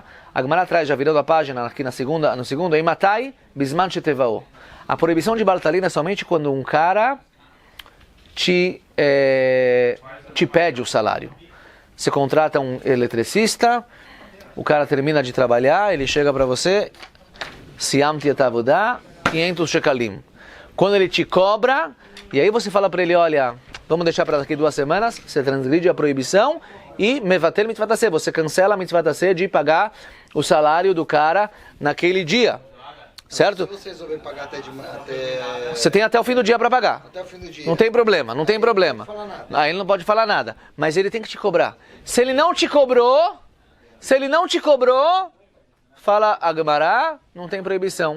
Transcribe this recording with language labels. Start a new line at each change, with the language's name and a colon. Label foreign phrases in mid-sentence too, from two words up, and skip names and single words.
Portuguese: A Gemara traz, já virando a página aqui no segundo, em Matai,
Hebrew: בזמן שתובעו.
Portuguese: A proibição de Bartalin é somente quando um cara te pede o salário. Você contrata um eletricista, o cara termina de trabalhar, ele chega para você,
Hebrew: סיימתי את העבודה, 500 שקלים.
Portuguese: Quando ele te cobra, e aí você fala para ele, olha, vamos deixar para daqui 2 semanas, você transgride a proibição e
Hebrew: מבטל מצוות עשה,
Portuguese: você cancela a
Hebrew: מצוות עשה
Portuguese: de pagar o salário do cara naquele dia. Certo? Se você resolver pagar até... Você tem até o fim do dia para pagar. Até o fim do dia. Não tem problema, não tem problema. Aí ele não pode falar nada. Mas ele tem que te cobrar. Se ele não te cobrou, fala a Gemara, não tem proibição.